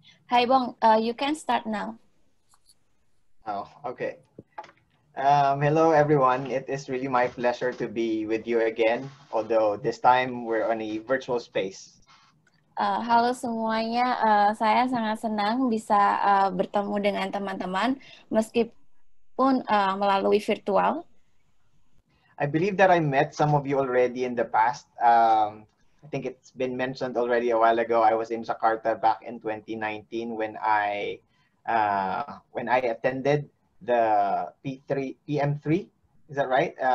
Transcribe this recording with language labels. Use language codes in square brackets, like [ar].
[en] Hi Bong, you can start now. Oh, okay. Hello everyone. It is really my pleasure to be with you again, although this time we're on a virtual space. [id] Halo semuanya, saya sangat senang bisa bertemu dengan teman-teman meskipun pun melalui virtual? [en] I believe that I met some of you already in the past. I think it's been mentioned already a while ago. I was in Jakarta back in 2019 when I attended the PM3. Is that right?